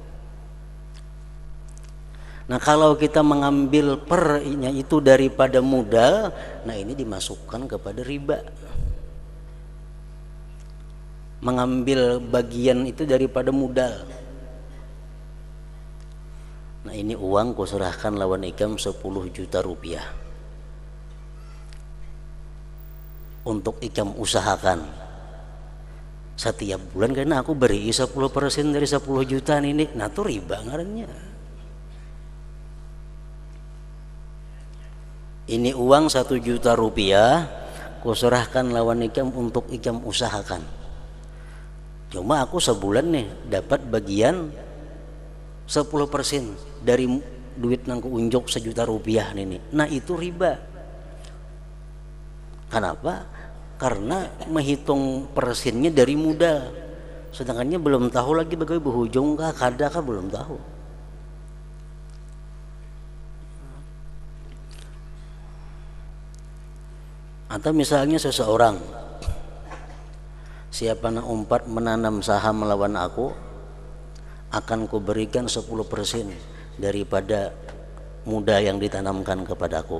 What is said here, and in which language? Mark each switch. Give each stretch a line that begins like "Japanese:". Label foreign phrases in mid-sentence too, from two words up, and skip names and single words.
Indonesian: Nah kalau kita mengambil pernya itu daripada modal, nah ini dimasukkan kepada riba. Mengambil bagian itu daripada modal.
Banjar: Nah ini uang ku serahkan lawan ikam 10 juta rupiah untuk ikam usahakan setiap bulan, karena aku beri 10% dari 10 juta ini. Nah itu riba ngarannya. Ini uang 1 juta rupiah ku serahkan lawan ikam untuk ikam usahakan. Cuma aku sebulan nih dapat bagian 10% dari duit nang kuunjuk 1 juta rupiah ini.
Indonesian: Nah itu riba. Kenapa? Karena menghitung persennya dari modal, sedangkannya belum tahu lagi bagaimana berhujung kah kada kah, belum tahu. Atau misalnya seseorang siapa nak umpat menanam saham melawan aku, akan kuberikan 10% daripada modal yang ditanamkan kepadaku.